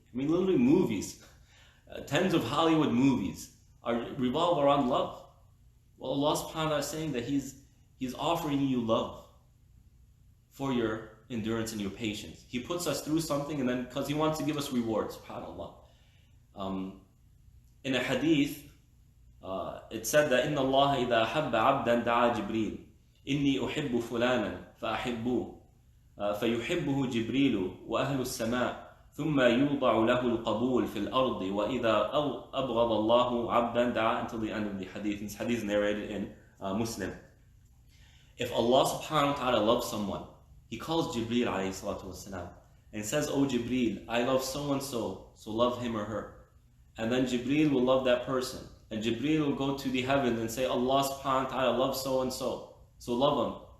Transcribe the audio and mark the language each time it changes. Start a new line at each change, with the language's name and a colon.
English: Literally movies, tens of Hollywood movies revolve around love. Well, Allah subhanahu wa ta'ala is saying that He's offering you love for your endurance and your patience. He puts us through something, and then because He wants to give us rewards, subhanAllah. In a hadith, it said that
Arabic: إِنَّ اللَّهَ إِذَا أَحَبَّ عَبْدًا دَعَا جِبْرِيلٌ إِنِّي أُحِبُّ فُلَانًا فَأَحِبُّوهُ فيحبه جبريل وأهل السماء ثم يوضع له القبول في الأرض وإذا أبغض الله عبدا دعا,
English: until the end of the hadith. This hadith is narrated in Muslim. If Allah subhanahu wa ta'ala loves someone, He calls Jibreel alayhi salatu wasalam and says, "Oh Jibreel, I love so and so, so love him or her." And then Jibreel will love that person, and Jibreel will go to the heavens and say, "Allah subhanahu wa ta'ala loves so and so, so love him."